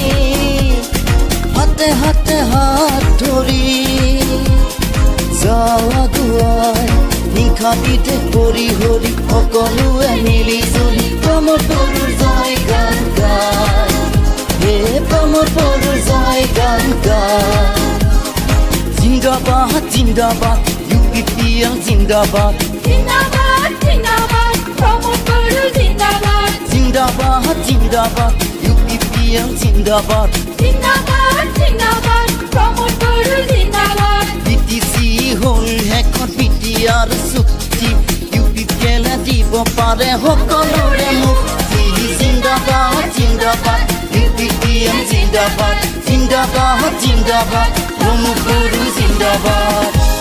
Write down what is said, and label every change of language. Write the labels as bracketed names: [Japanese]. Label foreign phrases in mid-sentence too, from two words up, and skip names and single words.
[Assamese] হাতে হাতে হাত ধৰি যাৱা দুৱাই নিশা পিঠে কৰি হৰি সকলোৱে মিলি জুলি প্ৰমোদ গৰুৰ জয় গান গায় হে প্ৰমোদ গৰুৰ জয় গান গায় [Hindi] जिंदाबाद जिंदाबाद UPPL जिंदाबाद. जिंदाबाद जिंदाबाद प्रमोद गुरु जिंदाबाद. जिंदाबाद जिंदाबाद UPPL जिंदाबाद. जिंदाबाद जिंदाबाद प्रमोद गुरु जिंदाबाद. [Assamese] BTC হ'ল হেখন BTR চুক্তি, UPPL দিব পাৰে সকলোৰে মুক্তি. [Hindi] जिंदाबाद जिंदाबाद UPPL जिंदाबाद. जिंदाबाद जिंदाबाद प्रमोद गुरु जिंदाबाद.